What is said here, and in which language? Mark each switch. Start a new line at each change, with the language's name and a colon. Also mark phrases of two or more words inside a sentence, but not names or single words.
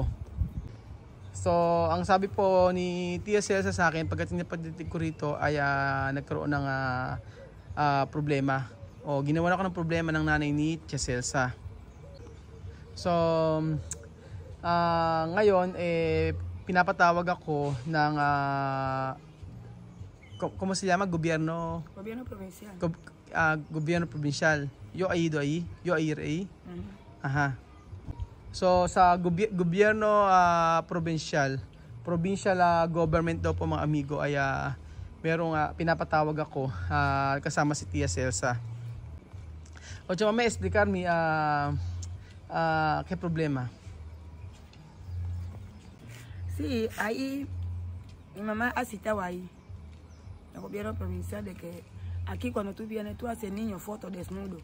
Filipino: So ang sabi po ni Tia Celsa sa akin, pagdating ko rito ay nagkaroon ng problema. O ginawa ako ng problema ng nanay ni Tia Celsa. So, ngayon, pinapatawag ako ng,
Spanish: ¿cómo se llama?
Filipino: Gobyerno provincial. Gobyerno provincial.
Spanish: Yo ahí. Aha.
Filipino: So, sa gobyerno
English: provincial government
Filipino: daw po mga amigo ay merong pinapatawag ako kasama si Tia Celsa.
Spanish: O, me explicar-me ¿qué problema? Sí, ahí mi mamá ha citado ahí, el gobierno provincial, de que aquí cuando tú vienes tú haces niño foto desnudo.